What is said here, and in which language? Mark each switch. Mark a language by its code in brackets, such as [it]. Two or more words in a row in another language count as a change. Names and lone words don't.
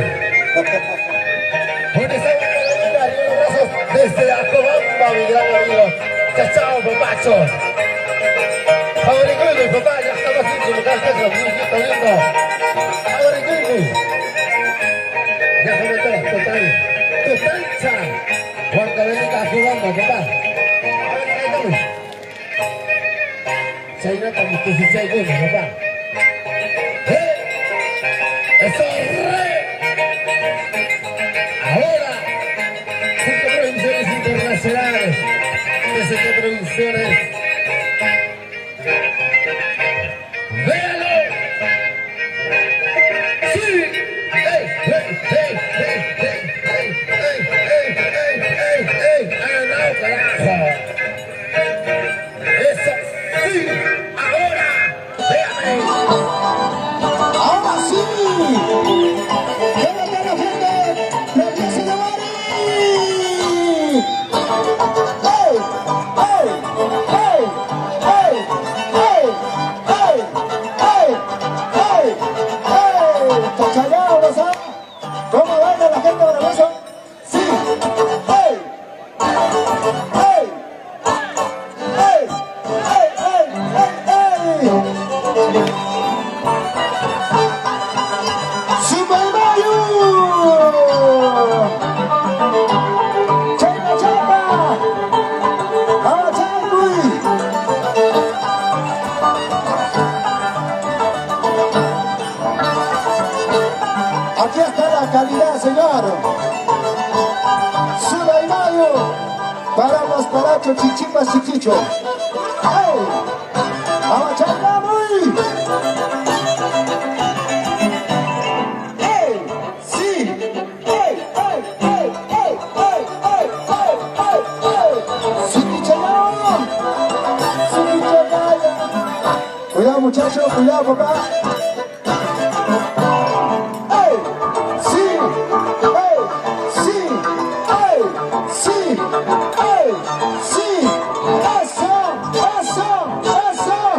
[es] Con esa banda de los brazos desde Acobamba, mi gran amigo. Chao, papacho. Fabricando, papá, ya estamos aquí en su local, que es lo muñequito lindo. Fabricando. Ya comentó, total. Totalcha. Juan Cabelita, Acobamba, papá. Fabricando. Chaynata, mi cosichay, papá. ¡Eso re! Ahora, junto a Producciones Internacionales, TCT Producciones. ¡Véalo! ¡Sí! ¡Ey, ey, ey, ey, ey, ey, ey, ey, ey, ey, ey! ¡Ha ganado, carajo! ¡Eso sí! ¡Ahora! ¡Véame! ¡Ahora sí! ¡Quédate a la frente! ¡Regrese de Bari! ¡Ey! ¡Ey! ¡Ey! ¡Ey! ¡Ey! ¡Ey! ¡Ey! ¡Ey! ¡Ey! ¡Chachayauas, ah! ¿Cómo baila la gente bravuesa? ¡Sí! ¡Ey! ¡Ey! ¡Ey! ¡Ey! ¡Ey! ¡Ey! ¡Ey! Super Mario! Chapa, chapa! ¡Abachangui! Aquí está la calidad, señor. Super Mario para los parachos chichipas chiquichos. ¡Hey! ¡Abachangui! ¡Ey! ¡Sí! ¡Ey! ¡Ey! ¡Ey! ¡Ey! ¡Ey! ¡Ey! ¡Ey! ¡Ey! ¡Ey! ¡Suquichayao! ¡Suquichayao! Cuidado, muchachos, cuidado, papá. ¡Ey! ¡Sí! ¡Ey! ¡Sí! ¡Ey! ¡Sí! ¡Ey! ¡Sí! ¡Eso! ¡Eso! ¡Eso!